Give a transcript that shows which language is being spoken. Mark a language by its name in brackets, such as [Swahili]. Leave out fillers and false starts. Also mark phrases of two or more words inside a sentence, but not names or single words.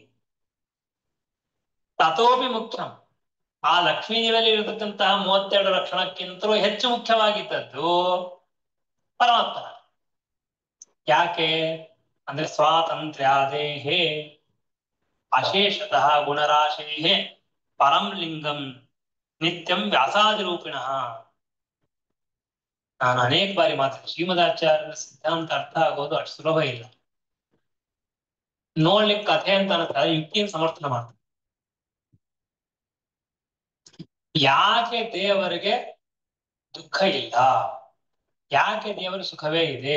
[Sanskrit] ತಥೋಪಿ ಮುಖ್ಯಂ, [Kannada] ಆ ಲಕ್ಷ್ಮೀ ದೇವಿಯಲ್ಲಿ ಇರತಕ್ಕಂತಹ 32 ಲಕ್ಷಣಕ್ಕಿಂತಲೂ ಹೆಚ್ಚು ಮುಖ್ಯವಾಗಿದ್ದದ್ದು ಪರಮಾತ್ಮ. ಯಾಕೆ ಅಂದ್ರೆ, [Sanskrit] ಸ್ವಾತಂತ್ರ್ಯಾದೇಹೇ ಅಶೇಷತಃ ಗುಣರಾಶೇ ಪರಂ ಲಿಂಗಂ ನಿತ್ಯಂ ವ್ಯಾಸಾದಿ ರೂಪಿಣ. [Kannada] ನಾನು ಅನೇಕ ಬಾರಿ ಮಾತಾಡ್ತೀನಿ, ಶ್ರೀಮದಾಚಾರ್ಯರ ಸಿದ್ಧಾಂತ ಅರ್ಥ ಆಗೋದು ಅಷ್ಟು ಸುಲಭ ಇಲ್ಲ. ನೋಡ್ಲಿಕ್ಕೆ ಕಥೆ ಅಂತ ಅನ್ತಾರೆ, ಯುಕ್ತಿಯನ್ನು ಸಮರ್ಥನೆ ಮಾಡ್ತಾರೆ. ಯಾಕೆ ದೇವರಿಗೆ ದುಃಖ ಇಲ್ಲ, ಯಾಕೆ ದೇವರ ಸುಖವೇ ಇದೆ?